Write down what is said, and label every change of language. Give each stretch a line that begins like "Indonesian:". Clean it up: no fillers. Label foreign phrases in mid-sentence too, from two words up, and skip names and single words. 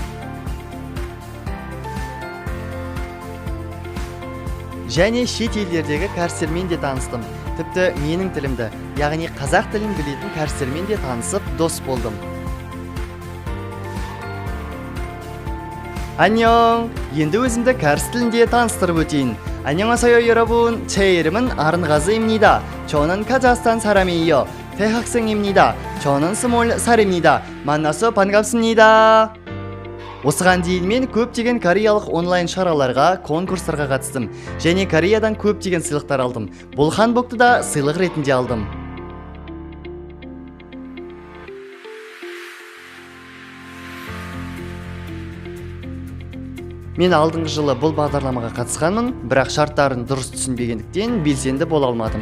Kazakh: Және шет елдердегі кәрістермен де таныстым. Тіпті менің тілімді, яғни қазақ тілін білетін кәрістермен де танысып, дос болдым.
Korean: 안녕!
Kazakh: енді өзімді кәріс тілінде таныстырып өтейін.
Korean: 안녕하세요 여러분, 제 이름은 아른가즈입니다. 저는 카자흐스탄 사람이에요. 대학생입니다. 저는 20살입니다. 만나서 반갑습니다.
Kazakh: осыған дейін мен көптеген кореялық онлайн шараларға, конкурстарға қатыстым және Кореядан көптеген сыйлықтар алдым. Бұл ханбокты да сыйлық ретінде алдым. Мен алдыңғы жылы бұл бағдарламаға қатысқанмын, бірақ шарттарын дұрыс түсінбегендіктен белсенді бола алмадым.